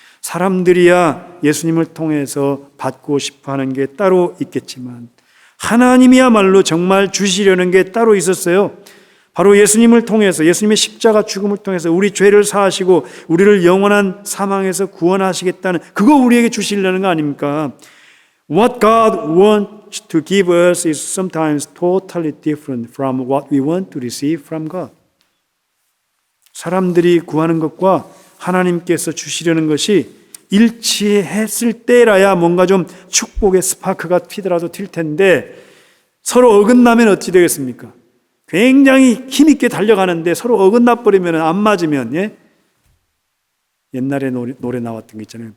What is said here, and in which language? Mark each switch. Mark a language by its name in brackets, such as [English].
[Korean] 사람들이야 예수님을 통해서 받고 싶어 하는 게 따로 있겠지만 하나님이야말로 정말 주시려는 게 따로 있었어요. 바로 예수님을 통해서, 예수님의 십자가 죽음을 통해서 우리 죄를 사하시고 우리를 영원한 사망에서 구원하시겠다는, 그거 우리에게 주시려는 거 아닙니까? [English] What God wants to give us is sometimes totally different from what we want to receive from God. [Korean] 사람들이 구하는 것과 하나님께서 주시려는 것이 일치했을 때라야 뭔가 좀 축복의 스파크가 튀더라도 튈 텐데, 서로 어긋나면 어찌 되겠습니까? 굉장히 힘있게 달려가는데 서로 어긋나 버리면, 안 맞으면, 옛날에 노래 나왔던 거 있잖아요.